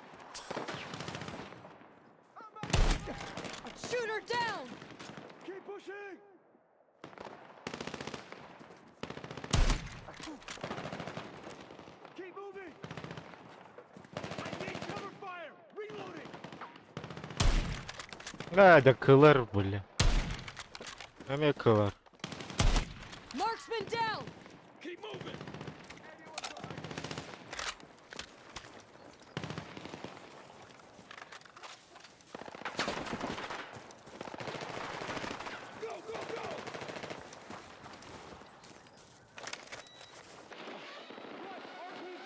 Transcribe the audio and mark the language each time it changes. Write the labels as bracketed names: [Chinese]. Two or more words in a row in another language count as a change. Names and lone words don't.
[English] Shoot her down! Keep pushing! Keep moving! I need cover fire! Reloading! Да кылар, бля. Аме кылар. Marksman down! Keep moving! Go, go, go! Right, RPG!